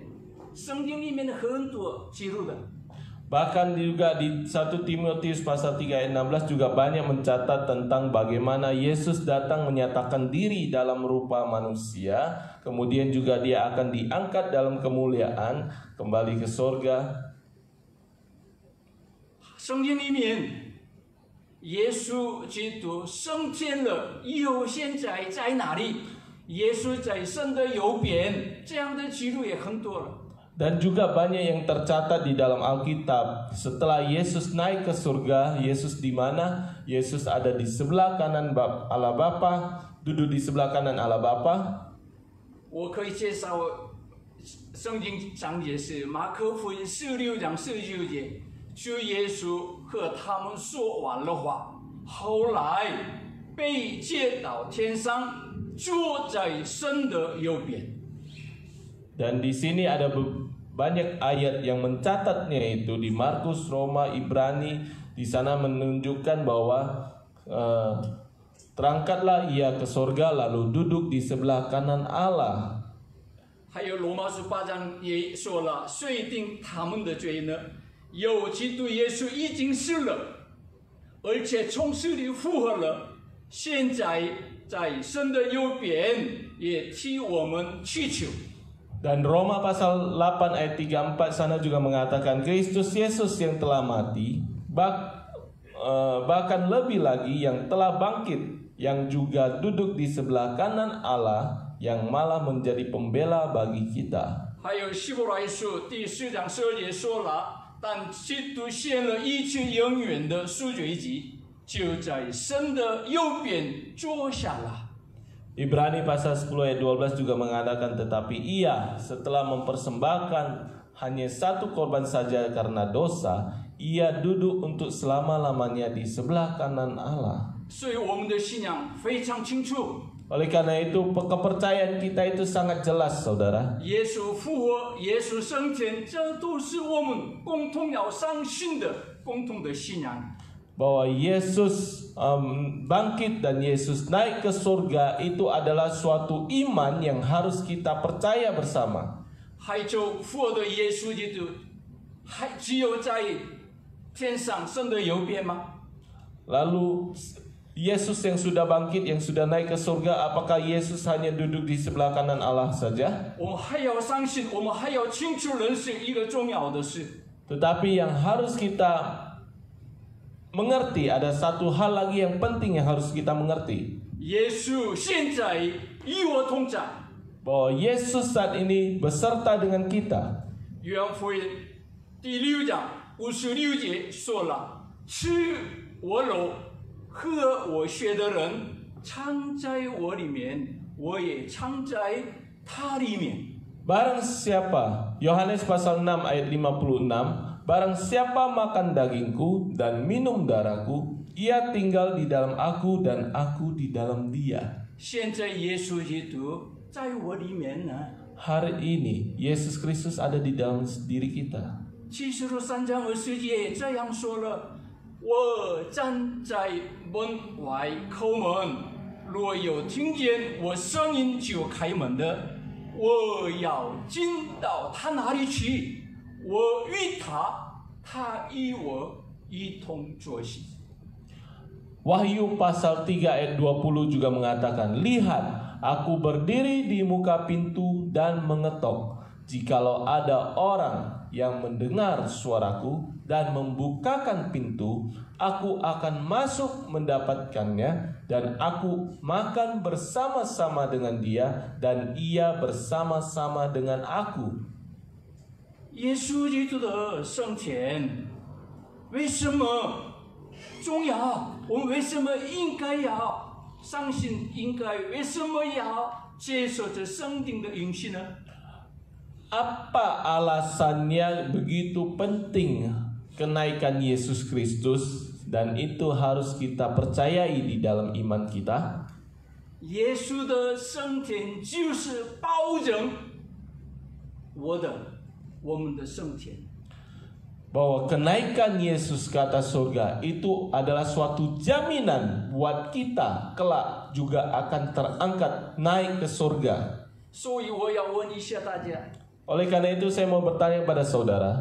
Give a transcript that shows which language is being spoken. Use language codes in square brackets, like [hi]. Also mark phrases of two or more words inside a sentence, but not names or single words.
[zh] 圣经里面的很多记录的。 [id] Bahkan juga di 1 Timotius pasal 3 ayat 16 juga banyak mencatat tentang bagaimana Yesus datang menyatakan diri dalam rupa manusia, kemudian juga Dia akan diangkat dalam kemuliaan kembali ke surga. [zh] 圣经里面，耶稣基督升天了以后，现在在哪里？耶稣在神的右边，这样的记录也很多了。 [id] Dan juga banyak yang tercatat di dalam Alkitab. Setelah Yesus naik ke surga, Yesus di mana? Yesus ada di sebelah kanan Allah Bapa, duduk di sebelah kanan Allah Bapa. [zh] 我可以介绍圣经章节是马可福音16章19节，主耶稣和他们说完了话，后来被接到天上，坐在神的右边。 [id] Dan di sini ada banyak ayat yang mencatatnya itu di Markus, Roma, Ibrani. Di sana menunjukkan bahwa terangkatlah Ia ke surga lalu duduk di sebelah kanan Allah. [zh] 还有罗马书8章也说了，谁定他们的罪呢？有基督耶稣已经死了，而且从死里复活了，现在在神的右边，也替我们祈求。 [id] Dan Roma pasal 8 ayat 34 sana juga mengatakan Kristus Yesus yang telah mati, bahkan lebih lagi yang telah bangkit, yang juga duduk di sebelah kanan Allah, yang malah menjadi pembela bagi kita. [zh] 还有希伯来书第4章12节说了，但基督献了一切永远的赎罪祭，就在神的右边坐下了。 [id] Ibrani pasal 10 ayat 12 juga mengatakan tetapi Ia setelah mempersembahkan hanya satu korban saja karena dosa, Ia duduk untuk selama-lamanya di sebelah kanan Allah. [zh] 所以我们的信仰非常清楚。 [id] Oleh karena itu kepercayaan kita itu sangat jelas, saudara. [zh] 耶稣复活，耶稣升天，这都是我们共同要相信的共同的信仰。 [id] Bahwa Yesus bangkit dan Yesus naik ke surga itu adalah suatu iman yang harus kita percaya bersama. [zh] 还就复活的耶稣基督，还只有在天上神的右边吗？ [id] Lalu Yesus yang sudah bangkit, yang sudah naik ke surga, apakah Yesus hanya duduk di sebelah kanan Allah saja? [zh] 我们还要相信，我们还要清楚认识一个重要的事。 [id] Tetapi yang harus kita mengerti, ada satu hal lagi yang penting yang harus kita mengerti. [zh] 耶稣现在与我同在。 [id] Bahwa Yesus saat ini beserta dengan kita. [zh] 约翰福音第6章56节说了：“吃我肉、喝我血的人，藏在我里面，我也藏在他里面。” [id] Barang siapa, Yohanes pasal 6 ayat 56, barang siapa makan dagingku dan minum darahku, ia tinggal di dalam aku dan aku di dalam dia. [zh] 现在耶稣基督在我里面呢。 [id] Hari ini Yesus Kristus ada di dalam diri kita. [zh] 启示录3章20节这样说了：我站在门外叩门，若有听见我声音就开门的，我要进到他那里去，我与他，他与我一同坐席。 [id] Wahyu pasal 3 ayat 20 juga mengatakan, lihat, aku berdiri di muka pintu dan mengetok. Jikalau ada orang yang mendengar suaraku dan membukakan pintu, aku akan masuk mendapatkannya dan aku makan bersama-sama dengan dia dan ia bersama-sama dengan aku. [zh] 耶稣基督的升天为什么重要？我们为什么应该要相信？应该为什么要接受这圣灵的允许呢？ [id] Apa alasannya begitu penting kenaikan Yesus Kristus dan itu harus kita percayai di dalam iman kita? [zh] 耶稣的升天就是保证我们的升天。 [id] Bahwa kenaikan Yesus ke atas surga itu adalah suatu jaminan buat kita kelak juga akan terangkat naik ke surga. [zh] 所以我要问一下大家： [id] Oleh karena itu saya mau bertanya pada saudara,